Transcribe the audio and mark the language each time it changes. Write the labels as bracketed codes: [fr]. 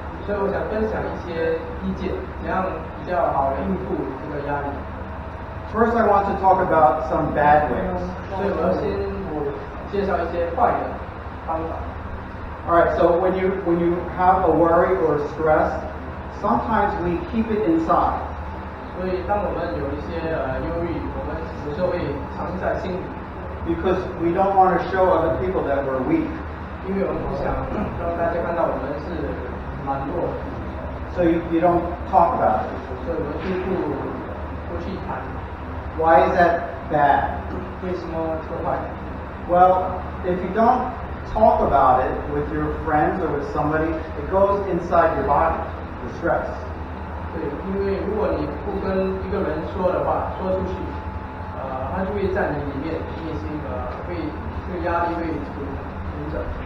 [zh] 所以我想分享一些意见，怎样比较好应付这个压力。 [en] First, I want to talk about some bad ways. [zh] 所以我要先介绍一些坏的方法。 [en] All right, so when you have a worry or stress, sometimes we keep it inside. [zh] 所以当我们有一些忧郁，我们有时候会藏在心里。 [en] Because we don't want to show other people that we're weak. [zh] 因为我们不想让大家看到我们是软弱的。 [en] So you don't talk about it. [zh] 所以我们就不去谈。 [en] Why is that bad? [zh] 为什么这坏？ [en] Well, if you don't talk about it with your friends or with somebody, it goes inside your body, the stress. [zh] 对，因为如果你不跟一个人说的话，说出去，它就会在你里面内心这个压力会存着。